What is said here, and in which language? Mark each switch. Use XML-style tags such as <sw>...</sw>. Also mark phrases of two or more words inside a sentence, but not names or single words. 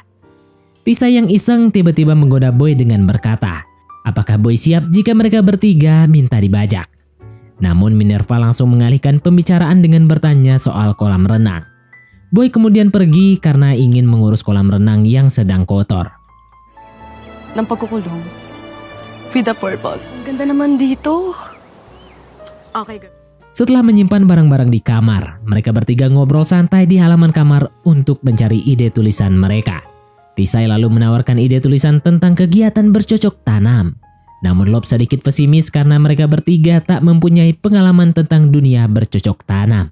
<id>Tisa yang iseng tiba-tiba menggoda Boy dengan berkata, apakah Boy siap jika mereka bertiga minta dibajak? Namun Minerva langsung mengalihkan pembicaraan dengan bertanya soal kolam renang. Boy kemudian pergi karena ingin mengurus kolam renang yang sedang kotor.</id> <tl>Ng pagkukulong.</tl> <en>With a purpose.</en> <tl>Ang ganda naman dito.</tl> <en>Okay, good.</en> <id>Setelah menyimpan barang-barang di kamar, mereka bertiga ngobrol santai di halaman kamar untuk mencari ide tulisan mereka. Tisai lalu menawarkan ide tulisan tentang kegiatan bercocok tanam. Namun Lop sedikit pesimis karena mereka bertiga tak mempunyai pengalaman tentang dunia bercocok tanam.</id>